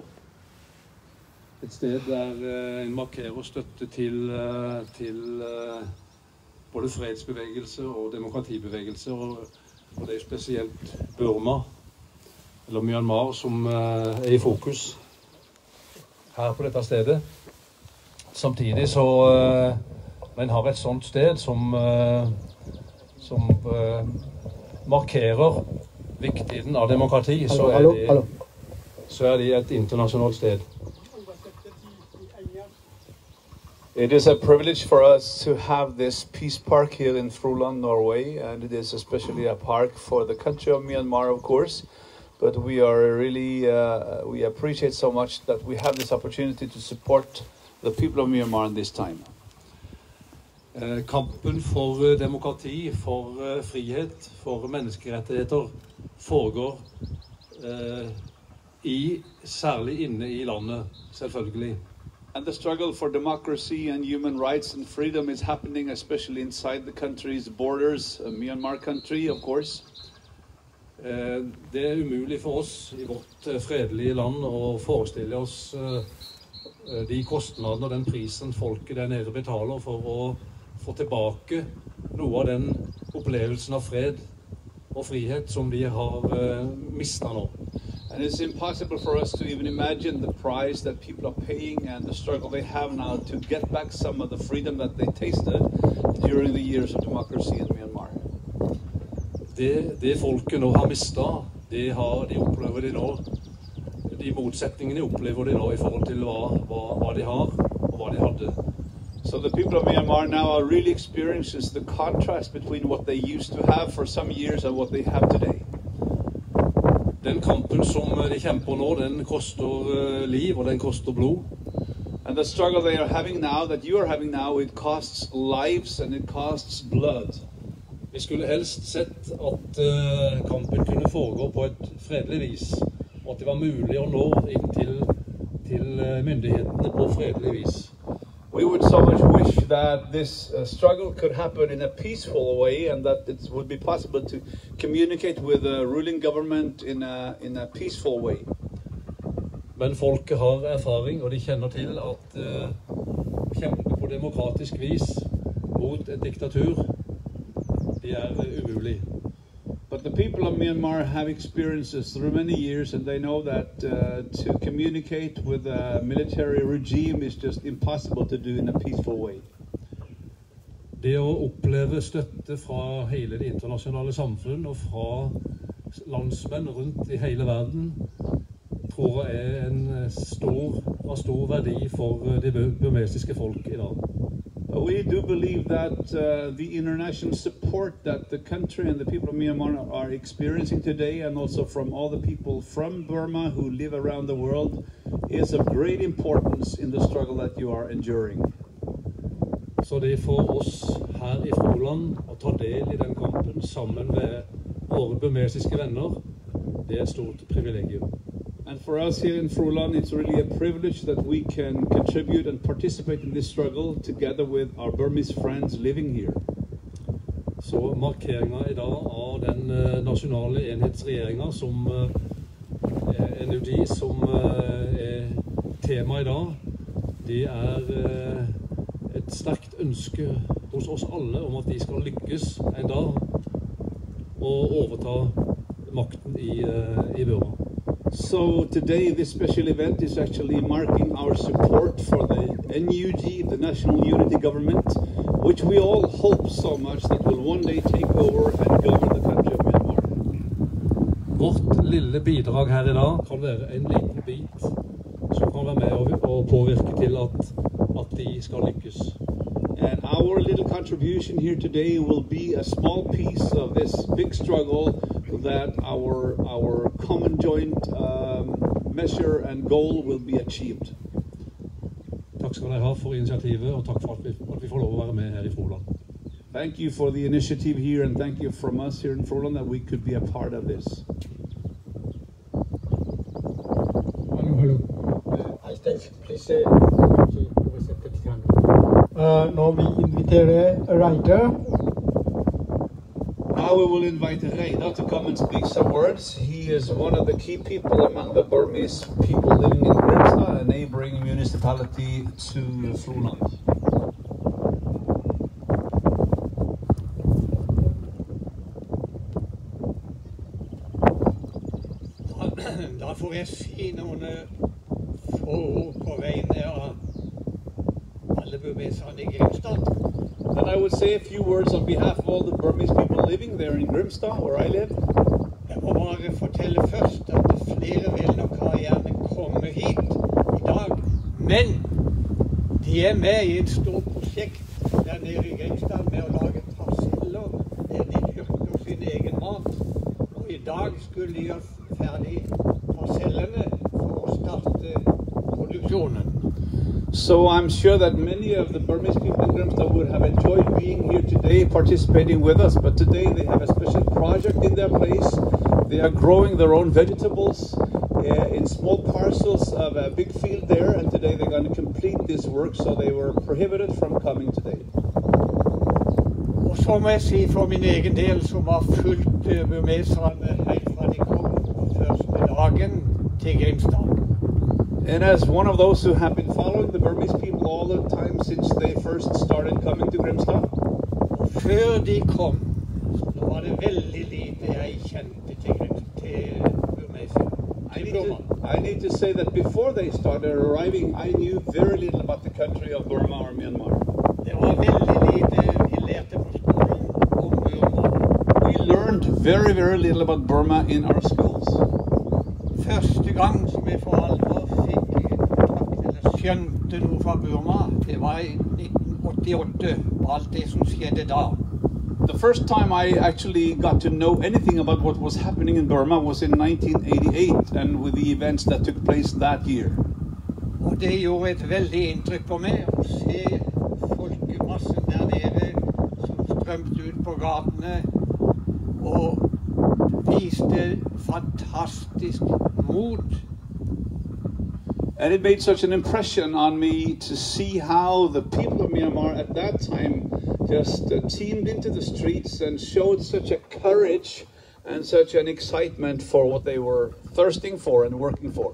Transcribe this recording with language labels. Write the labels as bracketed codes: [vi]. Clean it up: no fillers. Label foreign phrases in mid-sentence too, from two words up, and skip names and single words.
[no] Et sted der en markerer støtte til både fredsbevegelse og demokratibevegelse, og det er spesielt Burma, eller Myanmar, som er i fokus her på dette stedet. Samtidig så men har et sånt sted som markerer viktigheten av demokrati, så er det et internasjonalt sted. [en] It is a privilege for us to have this peace park here in Froland, Norway, and it is especially a park for the country of Myanmar, of course. But we are really, we appreciate so much that we have this opportunity to support the people of Myanmar in this time. [no] Kampen for demokrati, for frihet, for menneskerettigheter foregår særlig inne i landet, selvfølgelig. [en] And the struggle for democracy and human rights and freedom is happening especially inside the country's borders, Myanmar country, of course. [no] Det er umulig for oss i vårt fredelige land å forestille oss de kostnadene og den prisen folket der nede betaler for å få tilbake noe av den opplevelsen av fred og frihet som de har mistet nå. [en] And it's impossible for us to even imagine the price that people are paying and the struggle they have now to get back some of the freedom that they tasted during the years of democracy in Myanmar. [no] Det folket nå har mistet, de opplever de nå. De motsetningene opplever de nå i forhold til hva de har og hva de hadde. [en] So the people of Myanmar now are really experiencing the contrast between what they used to have for some years and what they have today. [no] Den kampen som de kjemper nå, den koster liv og den koster blod. [en] And the struggle they are having now, that you are having now, it costs lives and it costs blood. [no] Vi skulle helst sett at kampen kunne foregå på et fredelig vis, og at det var mulig å nå inn til myndighetene på fredelig vis. [en] We would so much wish that this struggle could happen in a peaceful way and that it would be possible to communicate with the ruling government in a peaceful way. [no] Men folket har erfaring, og de kjenner til at kjempe på demokratisk vis mot et diktatur, det umulig. [en] But the people of Myanmar have experiences through many years, and they know that to communicate with a military regime is just impossible to do in a peaceful way. [no] Det å oppleve støtte fra hele det internasjonale samfunn og fra landsmenn rundt i hele verden, tror jeg er av stor verdi for det burmesiske folk i dag. [en] We do believe that the international support that the country and the people of Myanmar are experiencing today, and also from all the people from Burma who live around the world, is of great importance in the struggle that you are enduring. [no] Så det for oss her i Froland å ta del i den kampen sammen med våre burmesiske venner, det er et stort privilegium. [en] And for us here in Froland, it's really a privilege that we can contribute and participate in this struggle together with our Burmese friends living here. [no] Så markeringen i dag av den nasjonale enhetsregjeringen som NUD, som er tema i dag, det er et sterkt ønske hos oss alle om at de skal lykkes en dag og overta makten i Burma. [en] So today this special event is actually marking our support for the NUG, the National Unity Government, which we all hope so much that will one day take over and govern the country of Myanmar. [no] Vårt lille bidrag her I dag kan være en liten bit som kan være med og påvirke til at de skal lykkes. [en] And our little contribution here today will be a small piece of this big struggle that our common joint measure and goal will be achieved. [no] Takk skal dere ha for initiativet, og takk for at vi får lov å være med her I Froland. [en] Thank you for the initiative here, and thank you from us here in Froland that we could be a part of this. Hello. I thank please [no] Når vi inviterer Reidar. [en] Now we will invite Reidar to come and speak some words. He is one of the key people among the Burmese people living in Grimstad, a neighboring municipality to Froland. [no] Da får jeg si noen få ord på vegne av alle burmeserne I Grimstad. [en] Then I would say a few words on behalf of all the Burmese people living there in Grimstad, where I live. [no] Jeg må bare fortelle først at flere vil nok ha gjerne komme hit I dag, men de med I et stort prosjekt der nede I Grimstad med å lage parseller der de dyrker sin egen mat. Og I dag skulle de gjøre ferdig parsellene for å starte produksjonen. [en] So I'm sure that many of the Burmese people in Grimstad would have enjoyed being here today, participating with us, but today they have a special project in their place. They are growing their own vegetables in small parcels of a big field there, and today they're going to complete this work, so they were prohibited from coming today. [no] Og så må jeg si for min egen del, som har fulgt burmeserne helt fra de kom første dagen til Grimstad. [en] And as one of those who have been following the Burmese people all the time since they first started coming to Grimstad, [no] før de kom, så var det veldig lite jeg kjente til burmeserne. [en] I need to say that before they started arriving, I knew very little about the country of Burma or Myanmar. [no] Det var veldig lite vi lærte på skolen om Burma. [en] We learned very, very little about Burma in our schools. [no] Første gang som jeg for alvor fikk kontakt eller skjønte noe fra Burma, det var I 1988, og alt det som skjedde da. [en] The first time I actually got to know anything about what was happening in Burma was in 1988, and with the events that took place that year. [no] Og det gjorde et veldig inntrykk på meg å se folkemassen der nede som strømte ut på gatene og viste fantastisk mod. [en] And it made such an impression on me to see how the people of Myanmar at that time just teamed into the streets and showed such a courage and such an excitement for what they were thirsting for and working for.